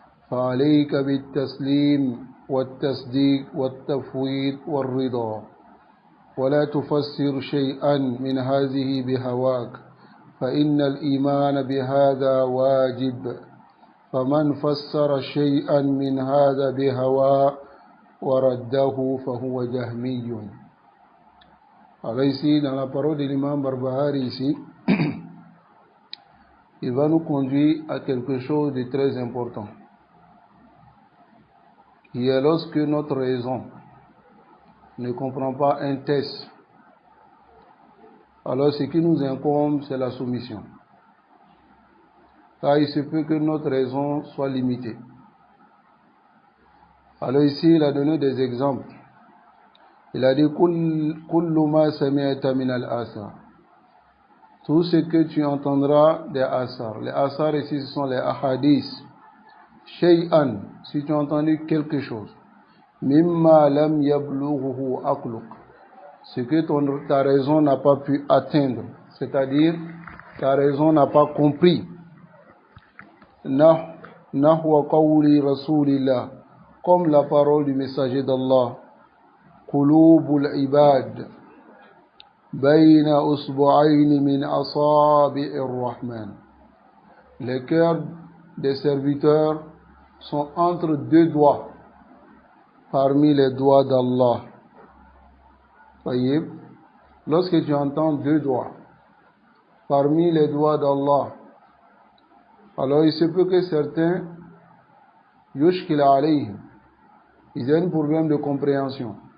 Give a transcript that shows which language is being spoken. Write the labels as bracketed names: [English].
[Arabic] فعليك بالتسليم والتصديق والتفويض والرضا، ولا تفسر شيئا من هذه بهواك، فإن الإيمان بهذا واجب، فمن فسر شيئا من هذا بهوى ورده فهو جهمي. [French] Alors ici, dans la parole de l'imam Barbahari ici, il va nous conduire à quelque chose de très important, qui est lorsque notre raison ne comprend pas un texte, alors ce qui nous incombe, c'est la soumission. Car il se peut que notre raison soit limitée. Alors ici, il a donné des exemples. Il a dit: [Arabic] Kullu ma sami'ta min al-asar. [French] Tout ce que tu entendras des asar. Les asar ici, ce sont les ahadiths. [Arabic] Shay'an, [French] si tu as entendu quelque chose. [Arabic] Mimma lam yablughuhu aqluk. [French] Ce que ta raison n'a pas pu atteindre. C'est-à-dire, ta raison n'a pas compris. [Arabic] Nahwa qawli rasulillah. [French] Comme la parole du messager d'Allah. [Arabic] قلوب العباد بين أصبعين من أصابع الرحمن. [French] Les cœurs des serviteurs sont entre deux doigts parmi les doigts d'Allah. Voyez, lorsque tu entends deux doigts parmi les doigts d'Allah, alors il se peut que certains [Arabic] yushkil alayhim, [French] ils aient un problème de compréhension.